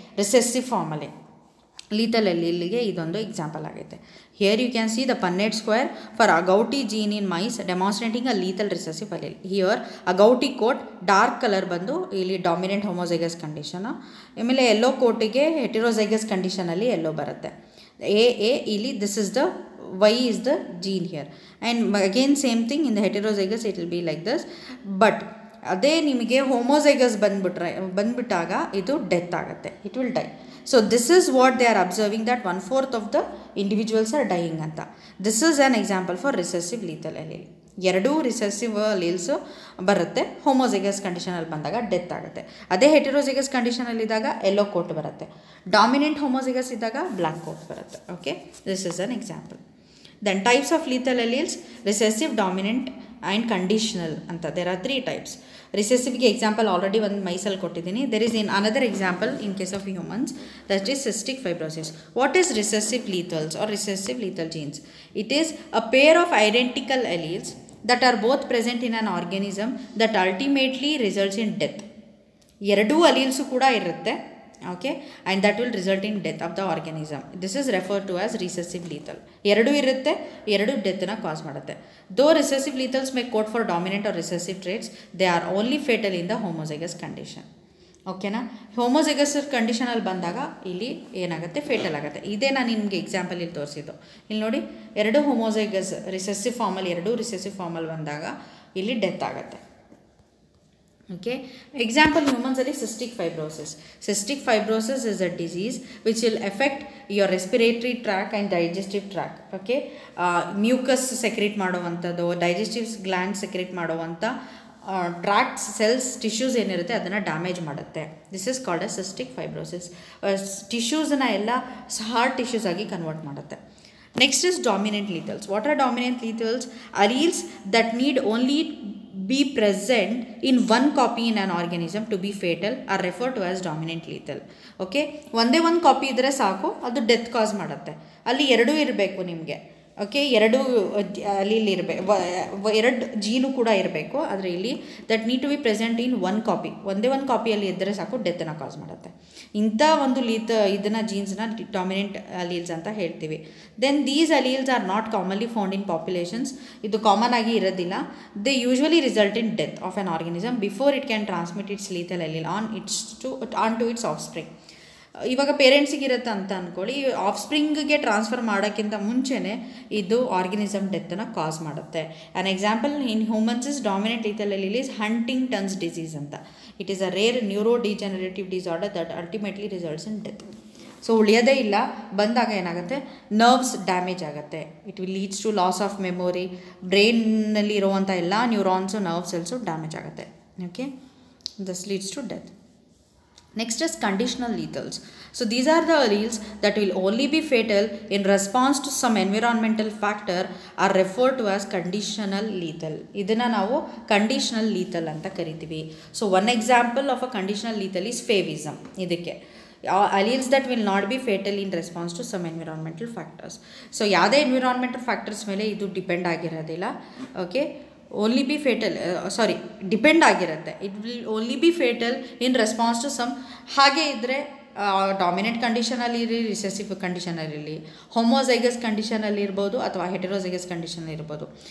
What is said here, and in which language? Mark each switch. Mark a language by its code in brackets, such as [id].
[kn] Recessive ಫಾರ್ಮಲ್ಲಿ ಲೀಥಲ್ ಅಲೀಲ್ಗೆ ಇದೊಂದು example ಆಗೈತೆ. [en] Here you can see the Punnett square for agouti gene in mice demonstrating a lethal recessive allele. [kn] Here ಅಗೌಟಿ coat dark colour ಬಂದು ಇಲ್ಲಿ dominant homozygous condition, ಆಮೇಲೆ ಎಲ್ಲೋ ಕೋಟಿಗೆ heterozygous ಕಂಡೀಷನಲ್ಲಿ ಎಲ್ಲೋ ಬರುತ್ತೆ. ಇಲ್ಲಿ [en] This is the Y is the gene here, and again same thing in the heterozygous it will be like this. [kn] But ಅದೇ ನಿಮಗೆ homozygous ಬಂದ್ಬಿಟ್ಟಾಗ ಇದು death ಆಗುತ್ತೆ, [en] It will die. So this is what they are observing that 1/4 of the individuals are dying ಅಂತ. This is an example for recessive lethal allele. [kn] 2 recessive ಅಲೀಲ್ಸು ಬರುತ್ತೆ, homozygous ಕಂಡೀಷನಲ್ಲಿ ಬಂದಾಗ death ಆಗುತ್ತೆ. ಅದೇ heterozygous ಕಂಡೀಷನಲ್ಲಿದ್ದಾಗ ಎಲ್ಲೋ coat ಬರುತ್ತೆ, ಡಾಮಿನೆಂಟ್ ಹೋಮೋಸೈಗಸ್ ಇದ್ದಾಗ black coat ಬರುತ್ತೆ. [en] Okay. This is an example. Then types of lethal alleles, recessive, dominant and conditional anta. There are 3 types. [kn] Recessive ಗೆ example already ಒಂದು ಮೈಸಲ್ಲಿ ಕೊಟ್ಟಿದ್ದೀನಿ. [en] There is another example in case of humans, that is cystic fibrosis. What is recessive lethals or recessive lethal genes? It is a pair of identical alleles that are both present in an organism that ultimately results in death. [kn] 2 ಅಲೀಲ್ಸು ಕೂಡ ಇರುತ್ತೆ. Okay. [en] And that will result in death of the organism. This is refer to as recessive lethal. [kn] 2 ಇರುತ್ತೆ, 2 ಡೆತ್ನ ಕಾಸ್ ಮಾಡುತ್ತೆ. [en] Though recessive lethals may code for dominant or recessive traits, they are only fatal in the homozygous condition. ಓಕೆನಾ. [kn] Homozygous ಕಂಡೀಷನಲ್ಲಿ ಬಂದಾಗ ಇಲ್ಲಿ ಏನಾಗುತ್ತೆ, fatal ಆಗುತ್ತೆ. ಇದೇ ನಾನು ನಿಮಗೆ ಎಕ್ಸಾಂಪಲ್ ಇಲ್ಲಿ ತೋರಿಸಿದ್ದು. ಇಲ್ಲಿ ನೋಡಿ, 2 ಹೋಮೋಸೈಗಸ್ ರಿಸೆಸಿವ್ ಫಾರ್ಮಲ್ಲಿ 2 ರಿಸೆಸಿವ್ ಫಾರ್ಮಲ್ಲಿ ಬಂದಾಗ ಇಲ್ಲಿ ಡೆತ್ ಆಗುತ್ತೆ. [en] Okay. Example, humans are cystic fibrosis. Cystic fibrosis is a disease which will affect your respiratory tract and digestive tract. Okay. [kn] Mucus secrete ಮಾಡುವಂಥದ್ದು, digestive gland secrete ಮಾಡುವಂಥ ಟ್ರ್ಯಾಕ್ಟ್ ಸೆಲ್ಸ್ ಟಿಶ್ಯೂಸ್ ಏನಿರುತ್ತೆ ಅದನ್ನು damage ಮಾಡುತ್ತೆ. [en] This is called a cystic fibrosis. [kn] ಟಿಶ್ಯೂಸನ್ನ ಎಲ್ಲ hard tissues ಆಗಿ convert ಮಾಡುತ್ತೆ. [en] Next is dominant lethals. What are dominant lethals? Alleles that need only be present in one copy in an organism to be fatal are referred to as dominant lethal. [kn] Okay, ಒಂದೇ ಒಂದು copy ಇದ್ದರೆ ಸಾಕು, ಅದು death ಕಾಸ್ ಮಾಡುತ್ತೆ. ಅಲ್ಲಿ ಎರಡೂ ಇರಬೇಕು ನಿಮಗೆ. ಓಕೆ, ಎರಡು ಅಲ್ಲಿ ಇರಬೇಕು, ಎರಡು ಜೀನು ಕೂಡ ಇರಬೇಕು. ಆದರೆ ಇಲ್ಲಿ [en] that need to be present in one copy, [kn] ಒಂದೇ ಒಂದು ಕಾಪಿಯಲ್ಲಿ ಇದ್ದರೆ ಸಾಕು ಡೆತ್ತನ್ನು ಕಾಸ್ ಮಾಡುತ್ತೆ. ಇಂಥ ಒಂದು ಇದನ್ನು ಜೀನ್ಸ್ನ ಡಾಮಿನೆಂಟ್ ಅಲೀಲ್ಸ್ ಅಂತ ಹೇಳ್ತೀವಿ. [en] Then these alleles are not commonly found in populations. [kn] ಇದು ಕಾಮನ್ ಆಗಿ ಇರೋದಿಲ್ಲ. [en] They usually result in death of an organism before it can transmit its lethal allele on to its offspring. [kn] ಇವಾಗ ಪೇರೆಂಟ್ಸಿಗೆ ಇರುತ್ತೆ ಅಂತ ಅಂದ್ಕೊಳ್ಳಿ, of ಸ್ಪ್ರಿಂಗ್ಗೆ transfer ಮಾಡೋಕ್ಕಿಂತ ಮುಂಚೆನೇ ಇದು ಆರ್ಗನಿಸಮ್ ಡೆತ್ತನ್ನು ಕಾಸ್ ಮಾಡುತ್ತೆ. [en] An example in humans is dominant lethal allele is Huntington's disease ಅಂತ. It is a rare neurodegenerative disorder that ultimately results in death. [kn] So ಉಳಿಯೋದೇ ಇಲ್ಲ, ಬಂದಾಗ ಏನಾಗುತ್ತೆ, ನರ್ವ್ಸ್ ಡ್ಯಾಮೇಜ್ ಆಗುತ್ತೆ. [en] It will leads to loss of memory. [kn] ಬ್ರೈನ್ನಲ್ಲಿ ಇರುವಂಥ ಎಲ್ಲ ನ್ಯೂರಾನ್ಸು, nerve cells damage ಆಗುತ್ತೆ. [en] Okay, this leads to death. Next is conditional lethals. So these are the alleles that will only be fatal in response to some environmental factor are referred to as conditional lethal. [kn] ಇದನ್ನು ನಾವು conditional lethal ಅಂತ ಕರಿತೀವಿ. [en] So one example of a conditional lethal is favism. ಇದಕ್ಕೆ alleles that will not be fatal in response to some environmental factors. [kn] So ಯಾವುದೇ environmental factors ಮೇಲೆ ಇದು depend ಆಗಿರೋದಿಲ್ಲ. Okay, [en] only be fatal [kn] depend ಆಗಿರುತ್ತೆ. [en] It will only be fatal in response to some. [kn] ಹಾಗೆ ಇದ್ದರೆ dominant ಕಂಡೀಷನಲ್ಲಿ ಇರಲಿ, recessive ಕಂಡೀಷನಲ್ಲಿ, homozygous ಕಂಡೀಷನಲ್ಲಿ ಇರ್ಬೋದು ಅಥವಾ ಹೆಟೆರೋಸೈಗಸ್ ಕಂಡೀಷನಲ್ಲಿ ಇರ್ಬೋದು.